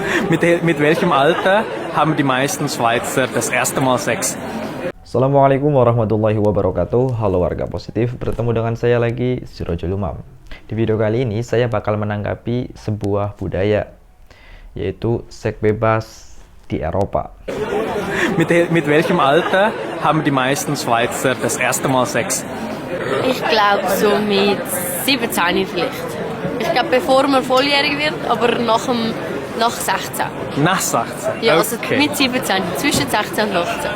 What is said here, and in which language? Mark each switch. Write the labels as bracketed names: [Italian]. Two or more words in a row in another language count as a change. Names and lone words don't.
[German] Mit welchem Alter haben die meisten Schweizer das erste Mal Sex? [Arabic] السلام عليكم ورحمة الله وبركاته. [Indonesian] Halo warga positif, bertemu dengan saya lagi, Sirojul Umam. Di video kali ini saya bakal menanggapi sebuah budaya, yaitu seks bebas di Eropa. [German] Mit welchem Alter haben die meisten Schweizer das erste Mal Sex? Ich glaube so mit 17 vielleicht. Ich glaube bevor man volljährig wird, aber nach 16. Nach 16? Ja, also Okay. mit 17, zwischen 16 und 18.